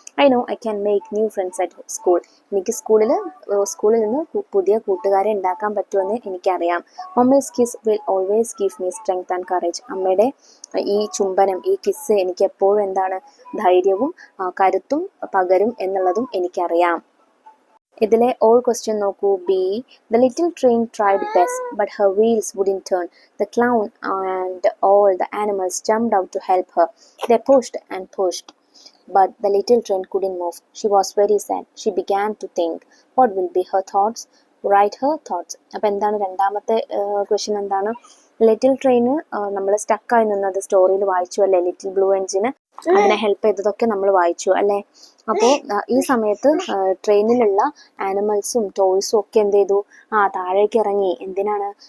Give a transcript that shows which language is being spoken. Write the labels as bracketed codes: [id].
[en] I know I can make new friends at school. [ml] എനിക്ക് സ്കൂളിൽ നിന്ന് പുതിയ കൂട്ടുകാരെ ഉണ്ടാക്കാൻ പറ്റുമെന്ന് എനിക്കറിയാം. [en] Mummy's kiss will always give me strength and courage. [ml] അമ്മയുടെ ഈ ചുംബനം, ഈ കിസ് എനിക്ക് എപ്പോഴും ധൈര്യവും കരുത്തും പകരും എന്നുള്ളതും എനിക്കറിയാം. ഇതിലെ ഓൾ ക്വസ്റ്റ്യൻ നോക്കൂ. B. [en] The little train tried best, but her wheels wouldn't turn. The clown and all the animals jumped out to help her. They pushed and pushed, but the little train couldn't move. She was very sad. She began to think. What will be her thoughts? Write her thoughts. [ml] അപ്പോൾ രണ്ടാമത്തെ question little train നമ്മൾ സ്റ്റക്കായി നിന്നത് സ്റ്റോറിയിൽ വായിച്ചു അല്ലേ. Little blue എൻജിന് അതിനെ help ചെയ്തതൊക്കെ നമ്മൾ വായിച്ചു അല്ലേ. അപ്പോൾ ഈ സമയത്ത് ട്രെയിനിലുള്ള ആനിമൽസും ടോയ്സും ഒക്കെ എന്ത് ചെയ്തു, താഴേക്ക് ഇറങ്ങി. എന്തിനാണ്?